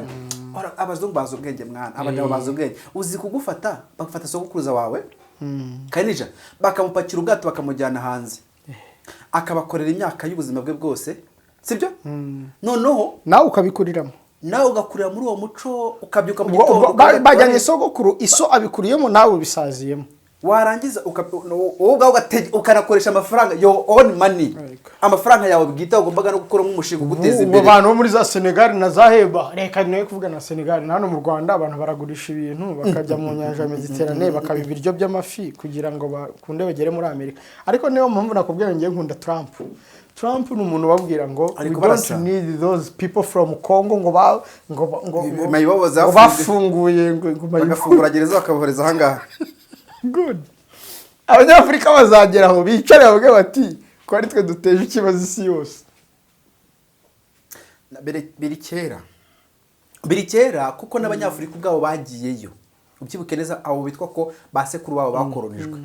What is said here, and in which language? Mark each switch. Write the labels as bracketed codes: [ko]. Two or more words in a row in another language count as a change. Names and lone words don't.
[rw] Abazungu bazo ubwenge mwana abanyabo bazo ubwenge uzi kugufata bakufata sokukuruza wawe kanija bakamupakira ubwato bakamujyana hanze akabakorera imyaka y'ubuzima bwe bwose sibyo noneho nawe ukabikuriramo nawe ugakurira muri uwo muco ukabyuka mu gitondo bajyanye sogokuru iso abikuriyemo nawe bisaziyemo warangiza ukanakoresha amafaranga [en] your own money [rw] amafaranga yawe bwite ugombaga no gukora nk'umushinga uguteza imbere. Abantu bo muri za Senegal na za Heba reka niwe kuvuga na Senegal hano mu Rwanda abantu baragurisha ibintu bakajya mu nyanja ya Mediterane bakaba ibiryo by'amafi kugira ngo bakunde bagere muri Amerika. Ariko niyo mpamvu nakubwira ngiye nkunda Trump ni umuntu babwira ngo [en] we don't need those people from Congo [rw] ngo bafunguye ngo bagafungura gereza bakabohereza ahangaha. Good. Abanyafrika bazageraho bicare bavuge bati ko ari twe duteje ikibazo isi yose. Biri kera kuko n'abanyafrika ubwabo bagiyeyo ubyibuke neza abo bitwa ko basekuru babo bakoronijwe.